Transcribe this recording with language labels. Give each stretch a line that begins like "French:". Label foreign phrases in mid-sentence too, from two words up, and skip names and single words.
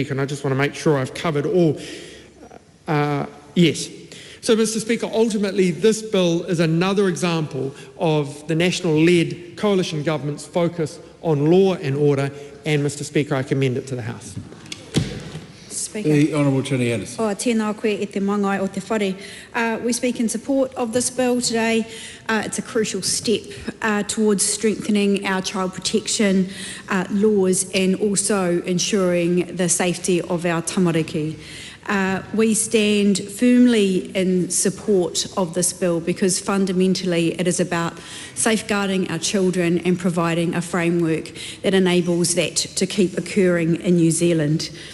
English: Speaker, and I just want to make sure I've covered all. Yes. So, Mr. Speaker, ultimately this bill is another example of the national-led coalition government's focus on law and order, and, Mr. Speaker, I commend it to the House. Speaker. The Honourable Jenny Anderson.
Māori: Tēnā koe e te mangai o te whare.
English: We speak in support of this bill today. It's a crucial step towards strengthening our child protection laws and also ensuring the safety of our tamariki. We stand firmly in support of this bill because fundamentally it is about safeguarding our children and providing a framework that enables that to keep occurring in New Zealand.